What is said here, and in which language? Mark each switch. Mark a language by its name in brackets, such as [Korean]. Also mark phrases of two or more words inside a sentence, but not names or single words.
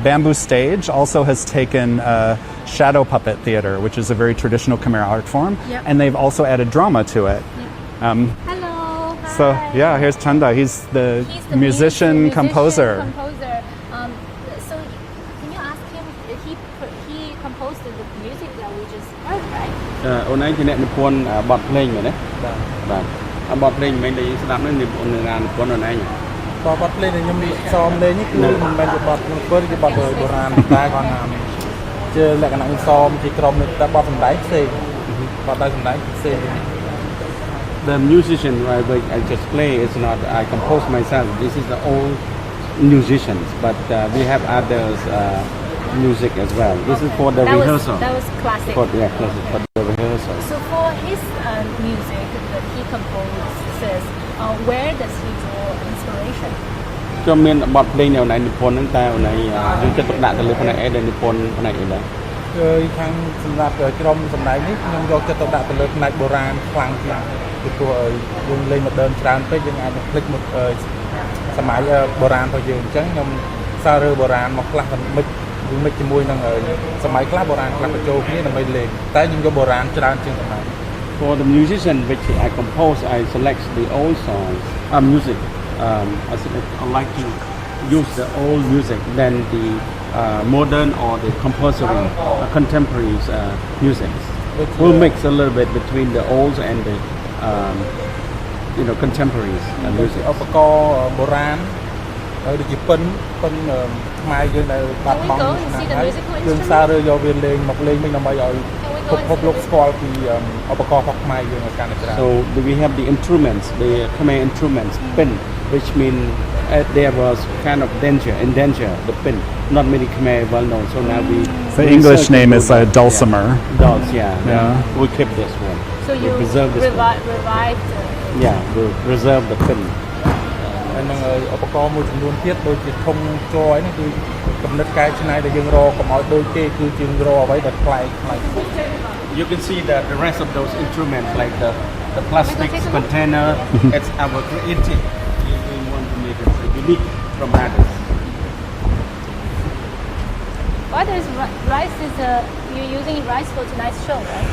[English] Bamboo Stage also has taken shadow puppet theater, which is a very traditional Khmer art form, and they've also added drama to it. Hello. So here's Chanda. He's the musician composer. So can you ask him? He composed the music that we just heard, right? [Khmer] អូនឯងជាអ្នកនិពន្ធបទភ្លេងមែនទេបាទបទភ្លេងមិនមែនតែយើងស្ដាប់នេះនិពន្ធណានិពន្ធអូនឯងបទភ្លេងដែលខ្ញុំសមលេងនេះគឺមិនមែនជាបទក្នុងធ្វើជាបទបុរាណតែគាត់ថាជាលក្ខណៈសមជាក្រុមតែបទសម្ដែងផ្សេងបទដែលសម្ដែងផ្សេង [English] The musician I just play is not I compose myself. This is the old musicians, but we have others music as well. This is for the rehearsal. That was classic. Classic for the rehearsal. So for his music that he composes, where does he draw inspiration? [Khmer] ខ្ញុំមានបទភ្លេងនៅណៃនិពន្ធហ្នឹងតែណៃយើងចិត្តដាក់ទៅលើផ្នែកអេដែលនិពន្ធផ្នែកអីដែរគឺខាងសម្រាប់ក្រុម សម្ដែងនេះខ្ញុំយកចិត្តទៅដាក់ទៅលើផ្នែកបុរាណខ្លាំងជាងពីព្រោះយើងលេង modern ច្រើនពេកយើង អាចភ្លេចមកសម័យបុរាណរបស់យើងអញ្ចឹងខ្ញុំសាររើបុរាណមកខ្លះមិនជាមួយនឹងសម័យខ្លះបុរាណខ្លះបញ្ចូលគ្នាដើម្បីលេងតែខ្ញុំយកបុរាណច្រើនជាងសម័យ [English] For the musician which I compose I select the old songs music I like to use the old music than the modern or the compulsory contemporary music. We'll mix a little bit between the old and the contemporary music. [Khmer] ឧបករណ៍បុរាណហើយដូចជាពិនខ្មែរយើងនៅបាត់បង់យើងសាររើយកវាលេងមកលេងវិញដើម្បីឲ្យពិភពលោកស្គាល់ពីឧបករណ៍របស់ខ្មែរយើងឲ្យកាន់តែច្រើន [English] So we have the instruments the Khmer instruments pin which mean there was kind of danger the pin not many Khmer well known so now we the English name is dulcimer. We keep this one. So you revived we reserve the pin [Khmer] ហើយនឹងឧបករណ៍មួយចំនួនទៀតដូចជាធុងជ័រនេះគឺកំណត់កែច្នៃដែលយើងរកកុំឲ្យដូចគេគឺយើងរកអ្វីដែលប្លែក [English] You can see that the rest of those instruments like the plastic container it's our creative we want to make it unique from others Why there's rice is you're using rice for tonight's show, right?